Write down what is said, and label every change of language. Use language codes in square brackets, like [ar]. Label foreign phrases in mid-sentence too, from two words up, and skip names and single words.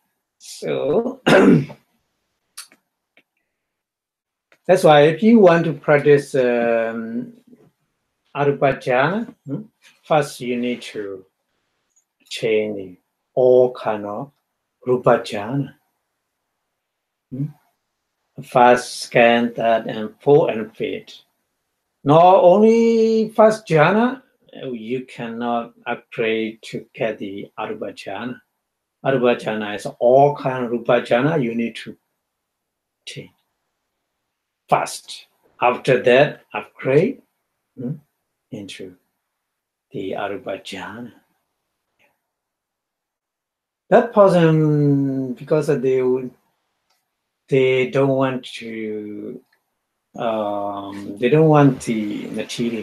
[en] So that's why if you want to practice arupajana, first you need to change all kind of rupajana. First, second, third, and fourth, and fifth. Not only first jhana, you cannot upgrade to get the [pi] arupa jhana. Arupa jhana [en] is all kind of [pi] rupa jhana [en] you need to change. First, after that, upgrade into the [pi] arupa jhana. [en] That person, because they don't want to, they don't want the material.